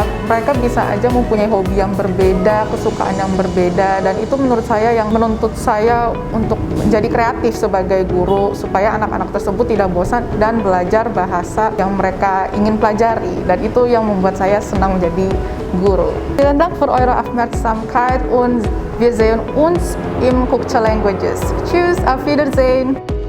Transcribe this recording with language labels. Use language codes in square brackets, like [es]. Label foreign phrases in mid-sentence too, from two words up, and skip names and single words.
[id] Mereka bisa aja mempunyai hobi yang berbeda, kesukaan yang berbeda, dan itu menurut saya yang menuntut saya untuk menjadi kreatif sebagai guru supaya anak-anak tersebut tidak bosan dan belajar bahasa yang mereka ingin pelajari, dan itu yang membuat saya senang menjadi guru. [de] Vielen Dank für eure Aufmerksamkeit und wir sehen uns im Kukcha Languages. Tschüss, auf Wiedersehen!